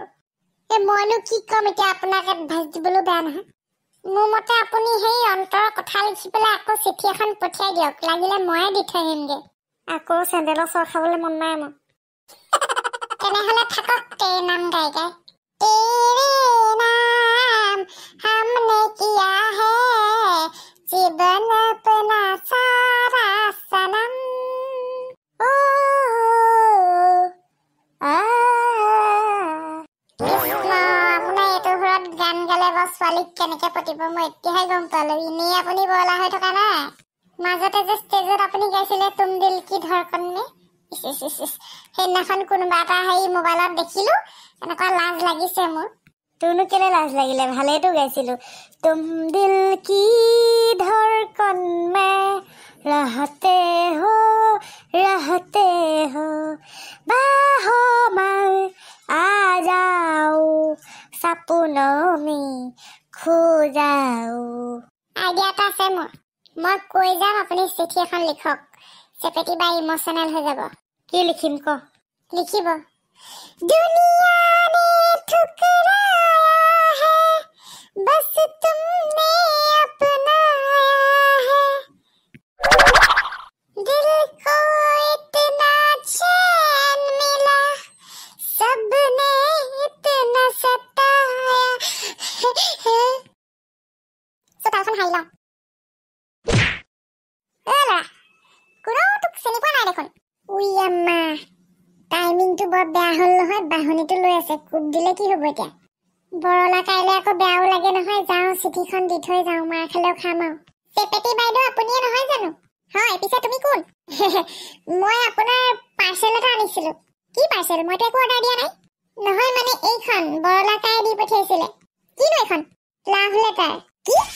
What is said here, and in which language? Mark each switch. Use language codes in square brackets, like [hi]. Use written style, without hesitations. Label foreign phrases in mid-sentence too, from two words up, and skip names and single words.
[as] মইনো কি ক'ম এতিয়া আপোনাক এডভাইচ দিবলৈ বেয়া নহয় মোৰ মতে আপুনি সেই অন্তৰৰ কথা লিখি পেলাই আকৌ চিঠি এখন পঠিয়াই দিয়ক লাগিলে ময়ে দি থৈ আহিমগে আকৌ চেণ্ডেলৰ চৰ খাবলৈ মন নাই মোৰ তেনেহ'লে থাকক তেৰে নাম গাই গাই তেৰে নাম [hi] हमने किया है जीवन अपना सारा सनम [as] গান গালে বা ছোৱালীক কেনেকে পতিব মই এতিয়াহে গম পালো এনেই আপুনি বলা হৈ থকা নাই মাজতে যে ষ্টেজত আপুনি গাইছিলে [hi] तुम दिल की धड़कन में [as] সেইদিনাখন কোনোবা এটা হেৰি মোবাইলত দেখিলো এনেকুৱা লাজ লাগিছে মোৰ তোৰনো কেলে লাজ লাগিলে ভালেইতো গাইছিলো [hi] तुम दिल की धड़कन में रहते हो बाहों में आ जाओ सपनों में खो जाओ [as] আইডিয়া এটা আছে মোৰ মই কৈ যাম আপুনি চিঠি এখন লিখক চেপেটি বাই ইমোশনেল হৈ যাব কি লিখিম ক [hi] লিখিব দুনিয়া ने ठुकराया है बस तुमने अपनाया है दिल को इतना चैन मिला सबने इतना सताया [as] মাৰি লওঁ ল'ৰা কোনো তোক চিনি পোৱা নাই দেখোন উই আম্মা টাইমিংটো বৰ বেয়া হ'ল নহয় বাহনীটো লৈ আছে কুট দিলে কি হ'ব এতিয়া বৰলা কাইলৈ আকৌ বেয়াও লাগে নহয় যাওঁ চিঠিখন দি থৈ যাওঁ মাৰ খালেও খাম আৰু চেপেটি বাইদেউ আপুনিয়ে নহয় জানো হয় পিছে তুমি কোন মই আপোনাৰ পাৰ্চেল এটা আনিছিলোঁ কি পাৰ্চেল মইতো একো অৰ্ডাৰ দিয়া নাই নহয় মানে এইখন বৰলা কাই দি পঠিয়াইছিলে কিনো এইখন [en] love letter [as] কি